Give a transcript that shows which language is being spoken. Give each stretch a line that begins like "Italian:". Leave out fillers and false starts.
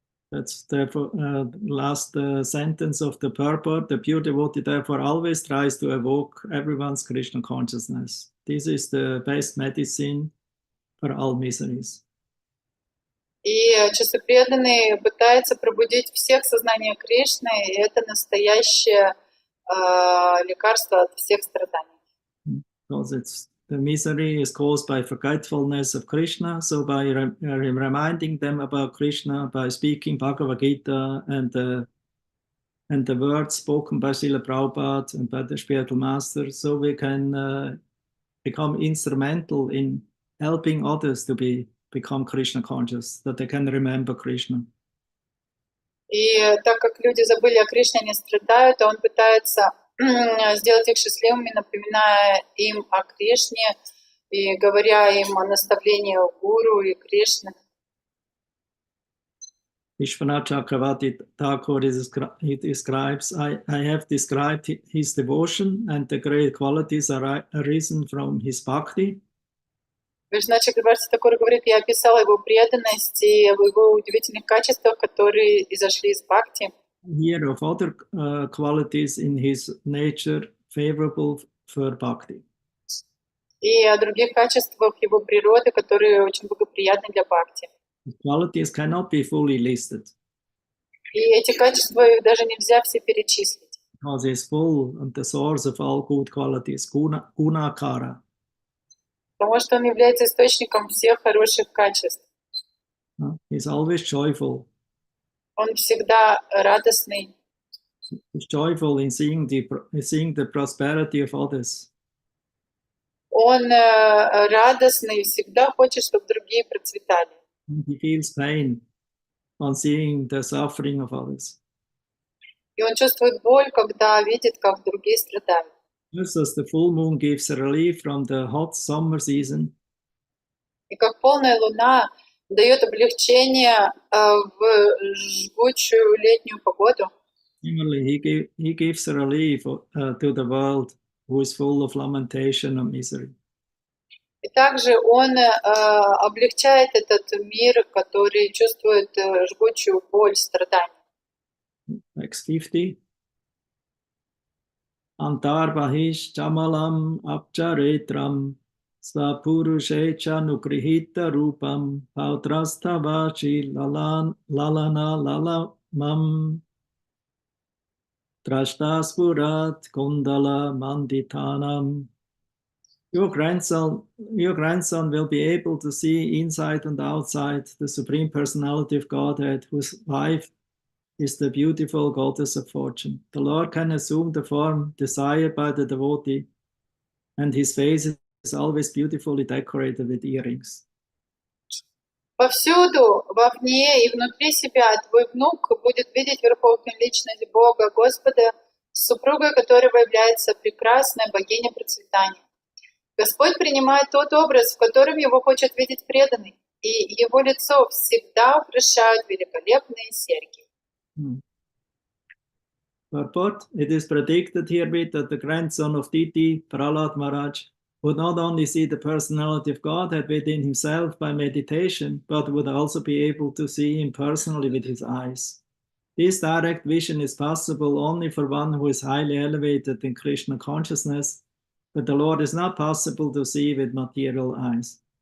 English: That's therefore last sentence of the purport. The pure devotee therefore always tries to evoke everyone's Krishna consciousness. This is the best medicine for all miseries.
Russian: И чисто преданный пытается пробудить всех в сознание Кришны, и это настоящее лекарство от всех страданий.
English: Because the misery is caused by forgetfulness of Krishna, so by reminding them about Krishna, by speaking Bhagavad Gita and the words spoken by Srila Prabhupada and by the spiritual master, so we can become instrumental in helping others to become Krishna conscious, that they can remember Krishna.
Russian: И так как люди забыли о Кришне, они страдают, он пытается сделать их счастливыми, напоминая им о Кришне и говоря им о наставлении Гуру и Кришны.
English: Vishwanath Chakravarti Thakur describes, I have described his devotion and the great qualities are arisen from his bhakti.
Russian: Вишванат Чакраварти Такур говорит, я описала его преданность и его удивительных качествах, которые изошли из бхакти.
English: Here of other qualities in his nature favorable for bhakti.
Russian: И о других качествах его природы, которые очень благоприятны для бхакти.
English: The qualities cannot be fully listed.
Russian: И эти качества даже нельзя все перечислить.
English: Because he is full and the source of all good qualities, gunakara.
Russian: Потому что он является источником всех хороших качеств.
English: He's always joyful.
Russian: Он всегда радостный.
English: He's joyful in seeing the prosperity of others.
Russian: Он радостный, всегда хочет, чтобы другие процветали.
English: He feels pain on seeing the suffering of others.
Russian: И он чувствует боль, когда видит, как другие страдают.
English: Just as the full moon gives a relief from the hot summer season,
Russian: И как полная луна дает облегчение в жгучую летнюю погоду,
English: similarly he gives a relief to the world who is full of lamentation and misery.
Russian: и также он облегчает этот мир, который чувствует жгучую боль, страдания.
English: Text 50.
Sanskrit: Antarbahish chamalam apcharetram svapurushecha nukrihita rupam pautrastavachi lalana lalamam trashtaspurat kundala manditanam.
English: Your grandson will be able to see inside and outside the Supreme Personality of Godhead, whose wife is the beautiful goddess of fortune. The Lord can assume the form desired by the devotee, and his face is always beautifully decorated with earrings.
Russian: Повсюду, вовне и внутри себя твой внук будет видеть Верховную Личность Бога, Господа, супругой которого является прекрасная богиня процветания. Господь принимает тот образ, в котором его хочет видеть преданный, и его лицо всегда украшают великолепные серьги.
English: Purport: it is predicted herewith that the grandson of Diti, Prahlad Maharaj, would not only see the personality of Godhead within himself by meditation, but would also be able to see him personally with his eyes. This direct vision is possible only for one who is highly elevated in Krishna consciousness, but the Lord is not possible to see with material eyes.